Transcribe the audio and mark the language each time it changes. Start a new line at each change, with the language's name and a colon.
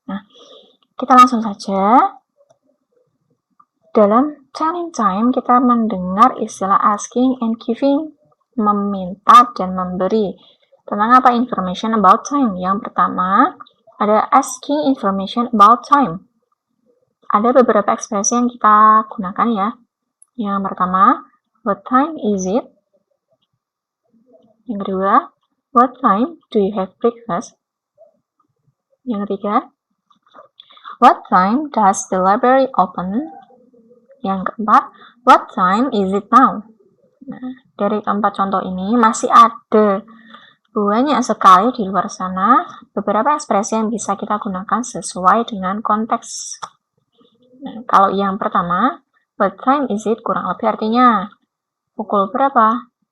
Indonesian: Nah, kita langsung saja. Dalam telling time kita mendengar istilah
English: asking and giving,
Indonesian: meminta dan memberi. Tentang apa
English: information about time?
Indonesian: Yang pertama, ada
English: asking information about time.
Indonesian: Ada beberapa ekspresi yang kita gunakan ya. Yang pertama,
English: what time is it?
Indonesian: Yang kedua,
English: what time do you have breakfast?
Indonesian: Yang ketiga,
English: what time does the library open?
Indonesian: Yang keempat,
English: what time is it now?
Indonesian: Nah, dari keempat contoh ini masih ada banyak sekali di luar sana beberapa ekspresi yang bisa kita gunakan sesuai dengan konteks. Nah, kalau yang pertama,
English: what time is it?
Indonesian: Kurang lebih artinya pukul berapa?